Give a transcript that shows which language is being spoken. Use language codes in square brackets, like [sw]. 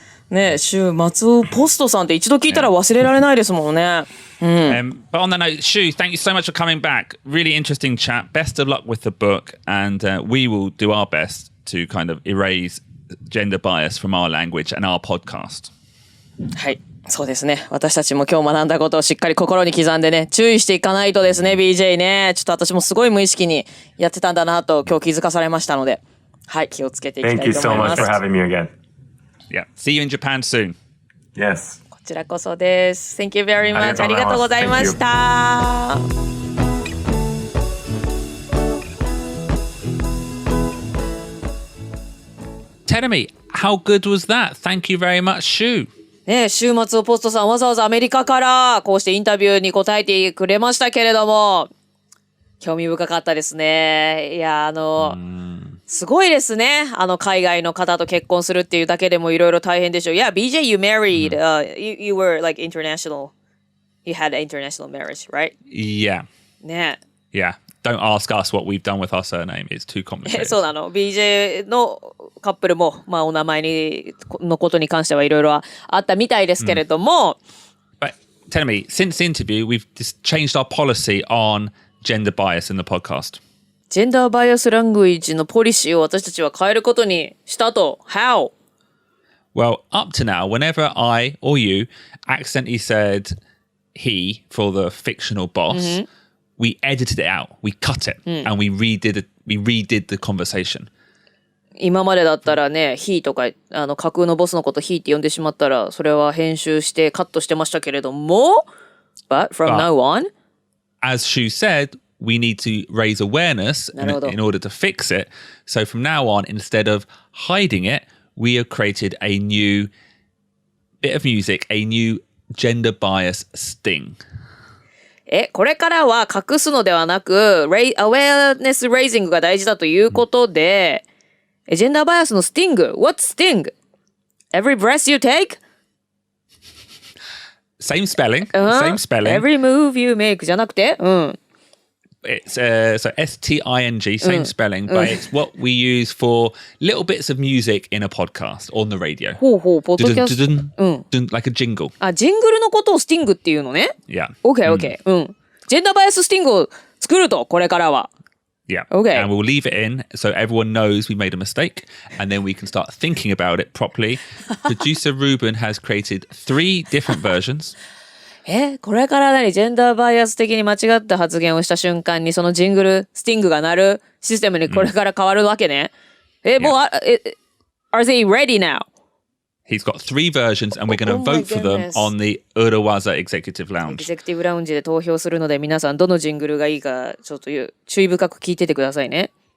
[ja] ねえ、週松尾ポストさんって一度聞いたら忘れられないですもんね。 [en] But on that note, Shu, thank you so much for coming back. Really interesting chat. Best of luck with the book, and we will do our best to kind of erase gender bias from our language and our podcast. [ja] はい、そうですね。私たちも今日学んだことをしっかり心に刻んでね、注意していかないとですね、BJ ね。ちょっと私もすごい無意識にやってたんだなと今日気づかされましたので、はい、気をつけていきたいと思います。 [en] Thank you so much for having me again. Yeah. See you in Japan soon. Yes. [ja] こちらこそです。 [en] Thank you very much. [ja] ありがとうございました。 [en] Tell me, how good was that? Thank you very much, Shu. [ja] ねえ、週末をポストさんわざわざアメリカからこうしてインタビューに答えてくれましたけれども、興味深かったですね。いや、すごいですね。海外の方と結婚するっていうだけでもいろいろ大変でしょう。 [en] Yeah, BJ, you married. You were like international. You had an international marriage, right? Yeah. [ja] ね [en] え。Yeah. Don't ask us what we've done with our surname. It's too complicated. [ja] そうなの。 BJ のカップルも、お名前のことに関してはいろいろあったみたいですけれども。 [en] But tell me, since the interview, we've just changed our policy on gender bias in the podcast. [ja] ジェンダーバイアスラングイッジのポリシーを私たちは変えることにしたと。 [en] How? Well, up to now, whenever I or you accidentally said he for the fictional boss, we edited it out. We cut it and we redid the conversation. [ja] 今までだったらね、he とか架空のボスのこと he って呼んでしまったら、それは編集してカットしてましたけれども、 [en] But from now on, as Shu said, we need to raise awareness in order to fix it. So from now on, instead of hiding it, we have created a new bit of music, a new gender bias sting. [ja] これからは隠すのではなく、awareness raising が大事だということで、ジェンダーバイアスのスティング。 [en] What's sting? Every breath you take? Same spelling. Same spelling. Every move you make [ja] じゃなくて、 [en] It's so S-T-I-N-G, same spelling, but it's what we use for little bits of music in a podcast on the radio. [ja] ほうほう、ポッドキャスト。 [en] Like a jingle. [ja] ジングルのことをスティングっていうのね。 [en] Yeah. Okay. [ja] ジェンダーバイアススティングを作ると、これからは。 [en] Yeah. Okay. And we'll leave it in so everyone knows we made a mistake and then we can start thinking about it properly. Producer Ruben has created 3 different versions. [ja] これからジェンダーバイアス的に間違った発言をした瞬間にそのジングル、スティングが鳴るシステムにこれから変わるわけね。もう、 [en] are they ready now? He's got 3 versions and we're going to vote for them on the Urawaza Executive Lounge. [ja] エグゼクティブラウンジで投票するので皆さんどのジングルがいいかちょっと注意深く聞いててくださいね。